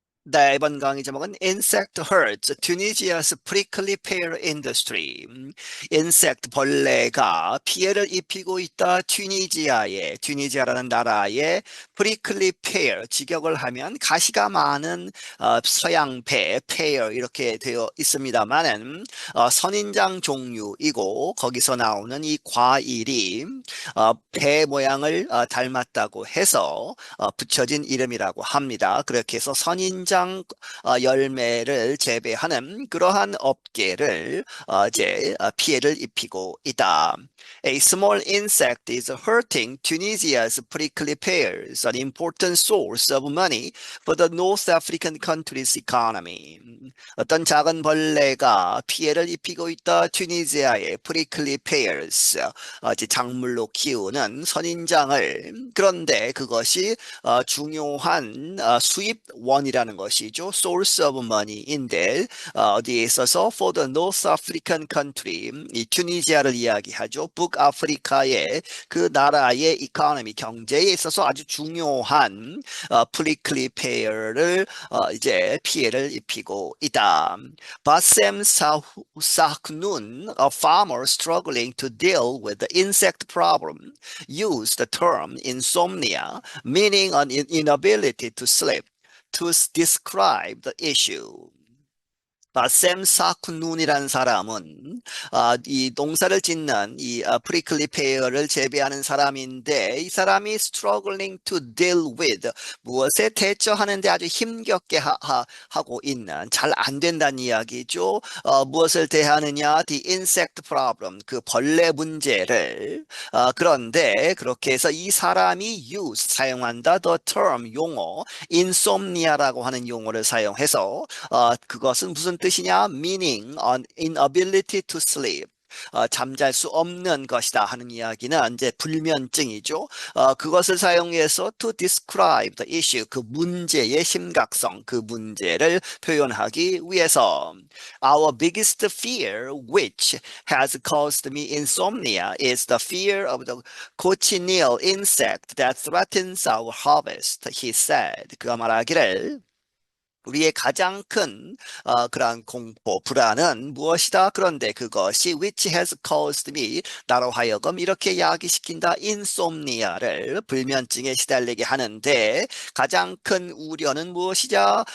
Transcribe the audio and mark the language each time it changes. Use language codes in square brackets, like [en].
[ko] 네, 이번 강의 제목은 [en] Insect Hurts Tunisia's Prickly Pear Industry. [ko] 인섹트 벌레가 피해를 입히고 있다. 튀니지아라는 나라의 프리클리 페어, 직역을 하면 가시가 많은 서양배, 페어 이렇게 되어 있습니다만은 선인장 종류이고 거기서 나오는 이 과일이 배 모양을 닮았다고 해서 붙여진 이름이라고 합니다. 그렇게 해서 선인장 열매를 재배하는 그러한 업계를 이제 피해를 입히고 있다. [en] A small insect is hurting Tunisia's prickly pears, an important source of money for the North African country's economy. [ko] 어떤 작은 벌레가 피해를 입히고 있다. 튀니지아의 prickly pears, 이제 작물로 키우는 선인장을. 그런데 그것이 중요한 수입원이라는 것이죠. [en] source of money인데 [ko] 어디에 있어서 [en] for the North African country, [ko] 이 튀니지아를 이야기하죠. 북아프리카의 그 나라의 이코노미, 경제에 있어서 아주 중요한 프리클리 페어를 이제 피해를 입히고 있다. [en] 바셈 사흐눈, a farmer struggling to deal with the insect problem, used the term insomnia, meaning an inability to sleep, to describe the issue. [ko] 샘 사쿠눈이라는 사람은 이 농사를 짓는 이 프리클리 페어를 재배하는 사람인데 이 사람이 [en] struggling to deal with, [ko] 무엇에 대처하는데 아주 힘겹게 하고 있는, 잘 안 된다는 이야기죠. 무엇을 대하느냐? [en] The insect problem, [ko] 그 벌레 문제를. 그런데 그렇게 해서 이 사람이 사용한다 [en] the term, [ko] 용어 insomnia라고 하는 용어를 사용해서 그것은 무슨 뜻이냐? [en] meaning an inability to sleep. [ko] 잠잘 수 없는 것이다 하는 이야기는 이제 불면증이죠. 그것을 사용해서 [en] to describe the issue, [ko] 그 문제의 심각성, 그 문제를 표현하기 위해서. [en] Our biggest fear, which has caused me insomnia, is the fear of the cochineal insect that threatens our harvest, he said. [ko] 그가 말하기를 우리의 가장 큰 그러한 공포, 불안은 무엇이다? 그런데 그것이 [en] which has caused me, [ko] 나로 하여금 이렇게 야기시킨다. 인솜니아를, 불면증에 시달리게 하는데 가장 큰 우려는 무엇이냐?